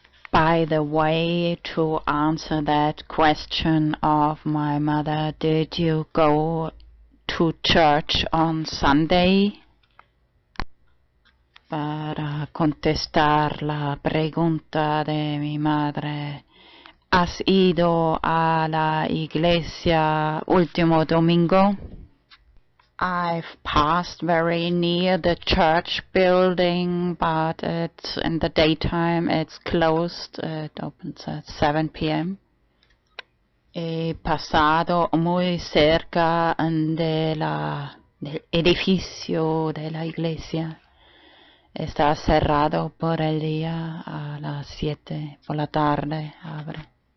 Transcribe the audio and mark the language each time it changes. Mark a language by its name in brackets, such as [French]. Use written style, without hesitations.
[English] By the way, to answer that question of my mother, did you go to church on Sunday? [Spanish] Para contestar la pregunta de mi madre, ¿has ido a la iglesia último domingo? [English] I've passed very near the church building, but it's in the daytime it's closed. It opens at 7 p.m. [Spanish] He pasado muy cerca del edificio de la iglesia. Está cerrado por el día, a las 7 por la tarde abre.